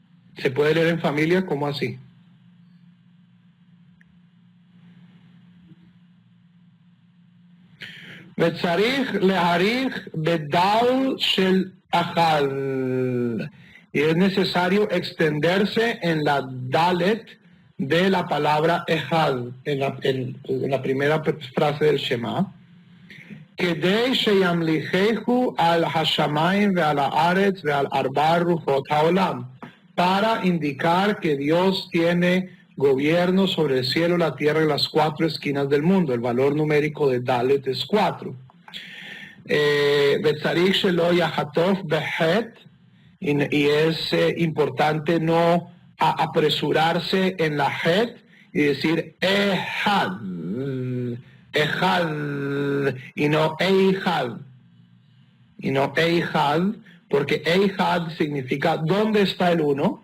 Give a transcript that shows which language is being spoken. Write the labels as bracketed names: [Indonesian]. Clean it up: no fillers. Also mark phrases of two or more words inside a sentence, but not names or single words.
[Spanish] ¿Se puede leer en familia? ¿Cómo así? [Hebrew] וצריך להאריך בדל של אחד. [Spanish] Y es necesario extenderse en la dalet de la palabra echad, en la primera frase del Shema. [Hebrew] כדי שימליכהו על השמיים ועל הארץ ועל ארבע רוחות העולם, [Spanish] para indicar que Dios tiene gobierno sobre el cielo, la tierra y las cuatro esquinas del mundo. El valor numérico de Dalet es 4. [Hebrew] וצריך שלא יחטוף בחטא, [Spanish] y es importante no apresurarse en la het y decir ehad, ehad, y no eihad, porque eihad significa ¿dónde está el uno?